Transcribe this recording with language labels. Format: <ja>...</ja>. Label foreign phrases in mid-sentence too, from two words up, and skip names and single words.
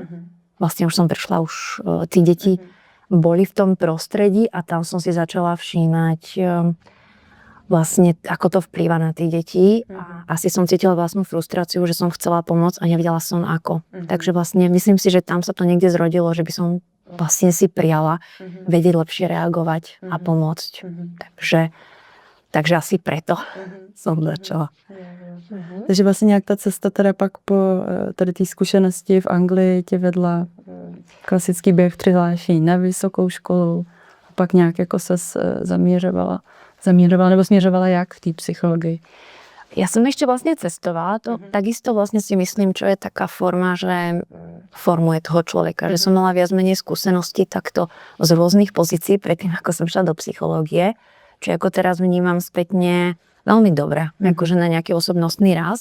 <sk>Vlastne už som prišla, už tí deti boli v tom prostredí a tam som si začala všímať vlastne ako to vplýva na tých detí. Asi som cítila vlastnú frustráciu, že som chcela pomôcť a nevedela som ako. Takže vlastne myslím si, že tam sa to niekde zrodilo, že by som vlastne si prijala vedieť lepšie reagovať a pomôcť. Takže asi preto som začala.</sk> <cs>Takže vlastně nějak ta cesta teda pak po tady té zkušenosti v Anglii tě vedla klasický běh přihlášení na vysokou školu a pak nějak jako ses zamířovala nebo směřovala jak v té psychologii?</cs> <sk>Ja som ešte vlastne cestovala, to takisto vlastne si myslím, čo je taká forma, že formuje toho človeka, že som mala viac menej skúseností takto z rôznych pozícií predtým, ako som šla do psychológie. Čiže ako teraz vnímam spätne veľmi dobre, akože na nejaký osobnostný rast.</sk>